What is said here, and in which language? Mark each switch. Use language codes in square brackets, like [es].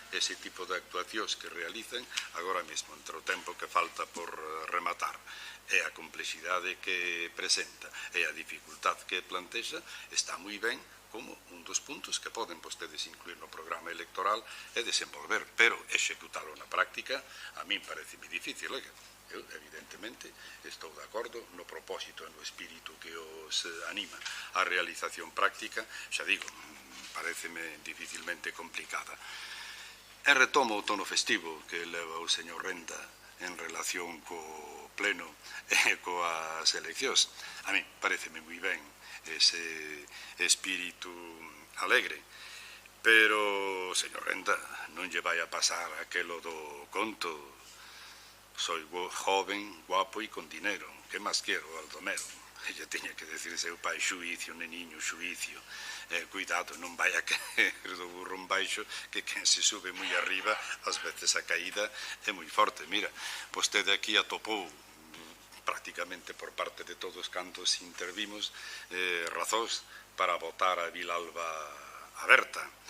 [gl] Ese tipo de actuacións que realicen agora mesmo, entre o tempo que falta por rematar e a complexidade que presenta e a dificultad que plantexa, está moi ben como un dos puntos que poden vostedes incluir no programa electoral e desenvolver, pero executalo na práctica a min parece moi difícil. Eu, evidentemente, estou de acordo no propósito e no espírito que os anima. A realización práctica, xa digo, pareceme dificilmente complicada. E retomo o tono festivo que leva o señor Renda en relación co pleno e coas eleccións. A mí pareceme moi ben ese espírito alegre, pero, señor Renda, non lle vai a pasar aquelo do conto. [es] Soy joven, guapo e con dinero. [gl] Que máis quero, Baldomero? Ella tiña que decir seu pai, xuicio, neniño, xuicio. Cuidado, non vai a caer do burro en baixo, que quen se sube moi arriba, ás veces a caída é moi forte. Mira, vostede aquí atopou prácticamente por parte de todos cantos intervimos razóns para votar a Vilalba Aberta.